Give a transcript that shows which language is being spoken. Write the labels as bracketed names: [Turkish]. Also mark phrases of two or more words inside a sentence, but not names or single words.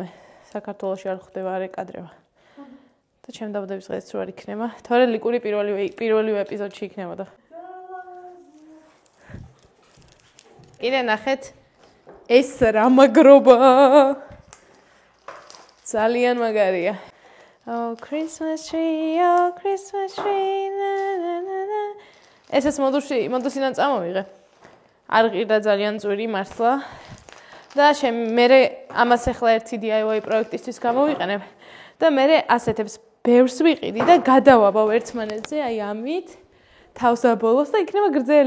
[Georgian] საქართველოში არ ხდება, არ ეკადრება. და ჩემი დაბადების დღეც რო არ იქნება. თორე ლიკური პირველი ეპიზოდში იქნებოდა. კიდე ნახეთ ეს რა მაგრობა. ძალიან მაგარია. [English] Oh Christmas tree, oh Christmas tree. [Georgian] ესეც მოდუსიდან წამოვიღე. არ ღირდა ძალიან ძვირი მართლა. და მე ამას ახლა ერთი DIY პროექტისთვის გამოვიყენებ და მე ასეთებს ბევრს ვიყიდი და გადავაბავ ერთმანეთზე აი ამით თავსაბოლოს და იქნება გრძელი.